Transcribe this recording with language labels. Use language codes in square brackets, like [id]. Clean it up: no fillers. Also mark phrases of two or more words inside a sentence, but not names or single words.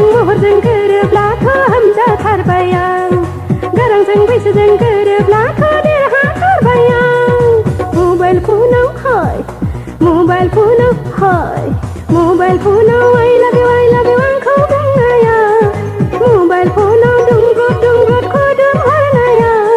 [brx] महरजों गोरोब्लाथ' हामजाथारबाय आं गारांजों बैसोजों गोरोब्लाथ' देरहाथारबाय आं मबाइल फनाव हाय मबाइल फनाव हाय मबाइल फनाव [en] I love you [brx] आंखौ बुंनाया मबाइल फनाव दुंब्रुद खदोम हरनाया